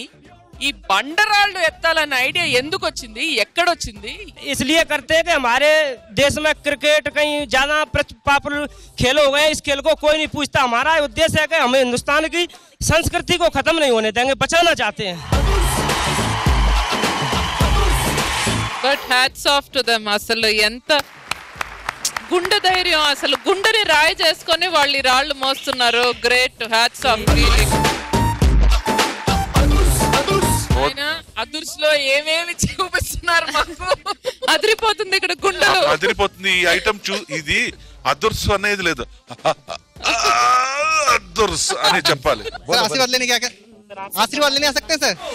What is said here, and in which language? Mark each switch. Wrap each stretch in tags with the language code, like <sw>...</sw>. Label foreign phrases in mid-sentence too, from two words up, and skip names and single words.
<te>ఈ బండరాళ్ళు ఎత్తాలన్న ఐడియా ఎందుకు వచ్చింది, ఎక్కడొచ్చింది?</te> <hi>इसलिए करते हैं कि हमारे देश में क्रिकेट कहीं ज्यादा पॉपुलर खेल हो गए। इस खेल को कोई नहीं पूछता। हमारा उद्देश्य है कि हम हिंदुस्तान की संस्कृति को खत्म नहीं होने देंगे, बचाना चाहते हैं।</hi> <en>But hats off to them.</en> <te>అసలు ఎంత గుండె ధైర్యం, అసలు గుండెని రాయి చేసుకొని వాళ్ళు ఈ రాళ్ళు మోస్తున్నారు.</te> <en>Great, hats off.</en> <te>అదుర్స్ లో ఏమేమి చూపిస్తున్నారు మాకు, అదిరిపోతుంది ఇక్కడ గుండెలు, అదిరిపోతుంది. ఈ ఐటమ్ ఇది అదుర్స్ అనేది లేదు, అదుర్స్ అని చెప్పాలి.</te> <hi>आशीर्वाद लेने क्या आशीर्वाद लेने आ सकते हैं सर?</hi>